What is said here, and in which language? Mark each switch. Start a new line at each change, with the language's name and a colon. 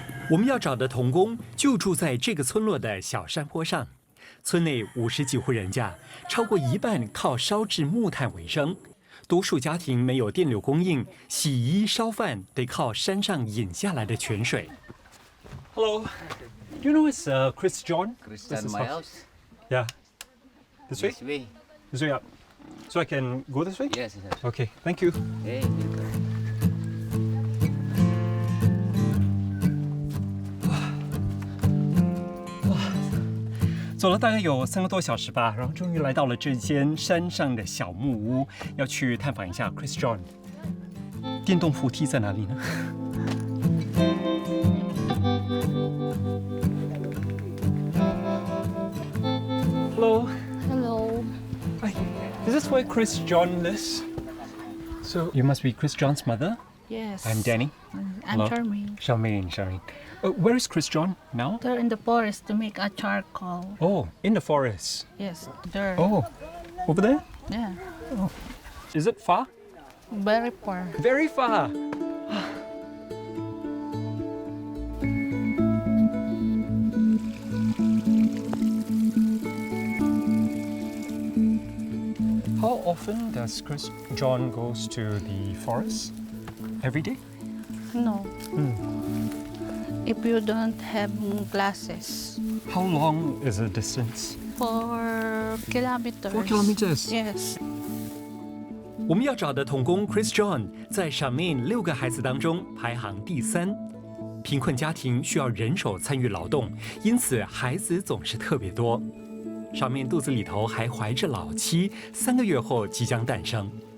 Chinese: 我们要找的童工就住在这个村落的小山坡上。村内50几户人家，超过一半靠烧制木炭为生。多数家庭没有电流供应，洗衣烧饭得靠山上引下来的泉水。
English: Hello, do you know it's Chris John? Chris John, my house. Yeah. This way? This way. This way up. So I can go this way? Yes, yes. Okay, thank you. Hey, welcome.
Chinese: 走了大概有3个多小时吧，然后终于来到了这间山上的小木屋，要去探访一下 Chris John。电动扶梯在哪里呢？
English: Hello. Hello. Hi. Is this where Chris John lives? So you must be Chris John's mother. Yes. I'm Danny. I'm Hello. Charmaine. Charmaine. Where is Chris John now? They're in the forest to make a charcoal. Oh, in the forest. Yes, there. Oh, over there? Yeah. Oh. Is it far? Very far. Very far. How often does Chris John goes to the forest? Every day? No. If you don't have glasses. How long is the distance? 4 kilometers. 4 kilometers. Yes.
Chinese: 我们要找的童工 Chris John 在Charmaine6个孩子当中排行第3。贫困家庭需要人手参与劳动，因此孩子总是特别多。上面肚子里头还怀着老妻，3个月后即将诞生。